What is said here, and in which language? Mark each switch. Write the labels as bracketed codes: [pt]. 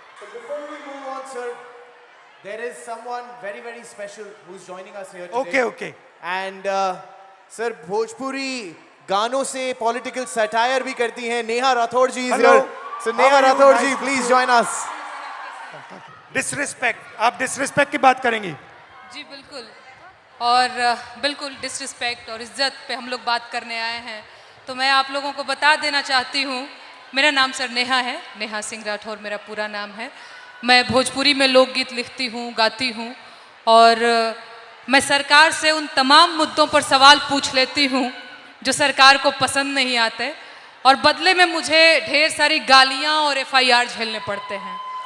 [en] So before we move on, sir, there is someone very, very special who's joining us here today. Okay. [hi] And sir, Bhojpuri गानों से political satire भी करती हैं. [en] Neha Rathore ji is here. So Neha Rathore ji, please join us. [hi] Disrespect, आप disrespect की बात करेंगी? जी बिल्कुल. और बिल्कुल डिसरिस्पेक्ट और इज्जत पे हम लोग बात करने आए हैं. तो मैं आप लोगों को बता देना चाहती हूँ, मेरा नाम सर नेहा है, नेहा सिंह राठौर मेरा पूरा नाम है. मैं भोजपुरी में लोकगीत लिखती हूँ, गाती हूँ और मैं सरकार से उन तमाम मुद्दों पर सवाल पूछ लेती हूँ जो सरकार को पसंद नहीं आते और बदले में मुझे ढेर सारी गालियाँ और FIR झेलने पड़ते हैं.